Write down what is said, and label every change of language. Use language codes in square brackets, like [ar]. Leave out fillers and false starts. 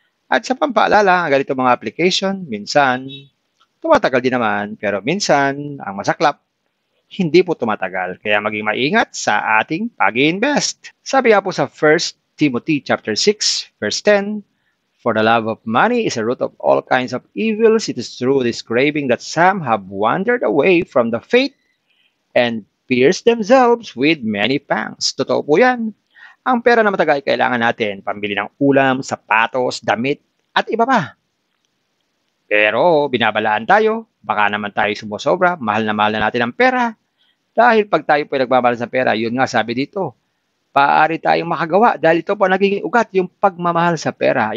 [tl] At sa pampaalala, ang ganito mga application, minsan, tumatagal din naman, pero minsan, ang masaklap, hindi po tumatagal. Kaya maging maingat sa ating pag-i-invest. Sabi nga po sa [en] 1 Timothy chapter 6, verse 10, "For the love of money is a root of all kinds of evils. It is through this craving that some have wandered away from the faith and pierced themselves with many pangs." [tl] Totoo po yan. Ang pera na matagal kailangan natin, pambili ng ulam, sapatos, damit, at iba pa. Pero binabalaan tayo, baka naman tayo sumusobra, mahal na natin ang pera. Dahil pag tayo po nagmamahal sa pera, yun nga sabi dito, maaari tayong makagawa dahil ito po nagiging ugat, yung pagmamahal sa pera.